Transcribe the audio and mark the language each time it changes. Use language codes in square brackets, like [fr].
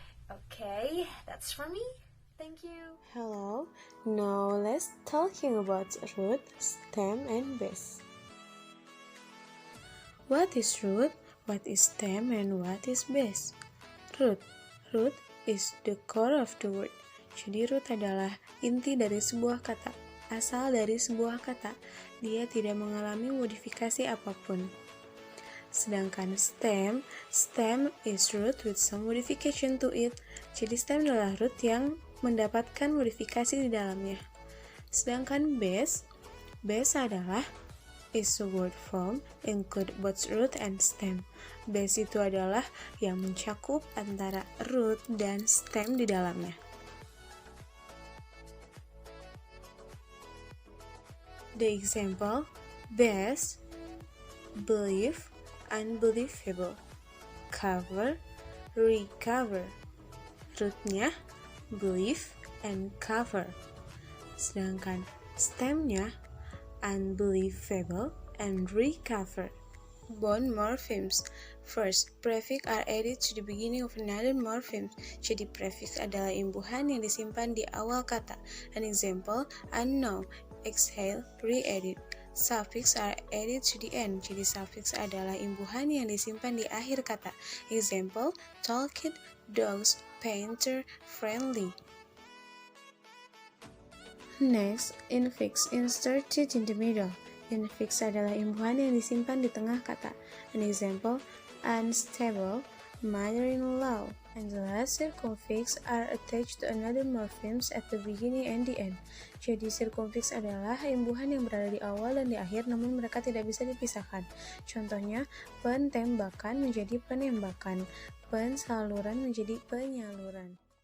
[en] Okay, that's for me. Thank you. Hello, now let's talking about root, stem, and base. What is root? What is stem? And what is base? Root. Root is the core of the word. [id] Jadi root adalah inti dari sebuah kata, asal dari sebuah kata. Dia tidak mengalami modifikasi apapun. [en] Sedangkan stem is root with some modification to it. [id] Jadi stem adalah root yang mendapatkan modifikasi di dalamnya. Sedangkan base adalah [en] is a word form include both root and stem. [id] Base itu adalah yang mencakup antara root dan stem di dalamnya. [en] The example: base, believe, unbelievable, cover, recover. [id] Rootnya believe and cover. Sedangkan stemnya unbelievable and recover. [en] Bond morphemes. First, prefix are added to the beginning of another morpheme. [id] Jadi prefix adalah imbuhan yang disimpan di awal kata. [en] An example: unknown, exhale, re-added. Suffix are added to the end. [id] Jadi suffix adalah imbuhan yang disimpan di akhir kata. [en] Example: tall kid, dogs, painter, friendly. Next, infix inserted in the middle. [id] Infix adalah imbuhan yang disimpan di tengah kata. [en] An example: unstable, mother-in-law. And the last circumfix are attached to another morphemes at the beginning and the end. [id] Jadi circumfix adalah imbuhan yang berada di awal dan di akhir, namun mereka tidak bisa dipisahkan. Contohnya, pentembakan menjadi penembakan, pensaluran menjadi penyaluran.